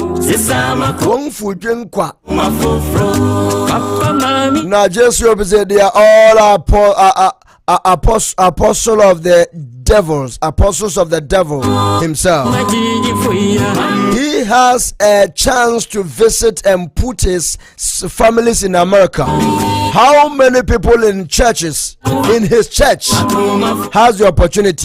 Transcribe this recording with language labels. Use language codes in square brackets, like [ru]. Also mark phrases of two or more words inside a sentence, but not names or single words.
[en] Kung Fu Jinkwa. Papa mami. Now, just represent they are all apostle of the devils, apostles of the devil himself. He has a chance to visit and put his families in America. How many people in churches, in his church, has the opportunity?